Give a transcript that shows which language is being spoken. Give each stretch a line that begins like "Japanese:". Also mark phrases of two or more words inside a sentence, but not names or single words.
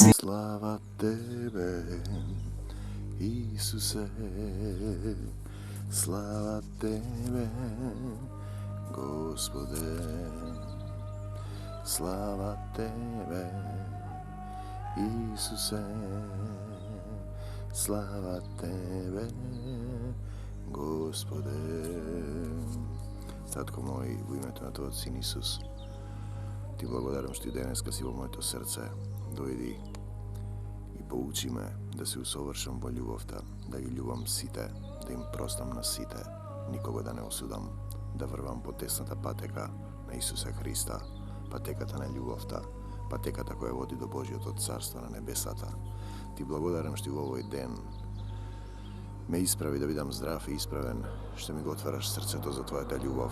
Macedonian: Слава тебе, Исусе, слава тебе, Господе, слава тебе, Исусе, слава тебе, Господе. Татко мој, у име на Твој Син Исус, Ти благодарам што Ти денеска си во моето срце. Дојди и поучи ме да се усовршам во љубовта, да ги љубам сите, да им простам на сите, никого да не осудам, да врвам по тесната патека на Исуса Христа, патеката на љубовта, патеката која води до Божиото царство на небесата. Ти благодарам што во овој ден ме исправи да бидам здрав и исправен, што ми го отвараш срцето за Твојата љубов.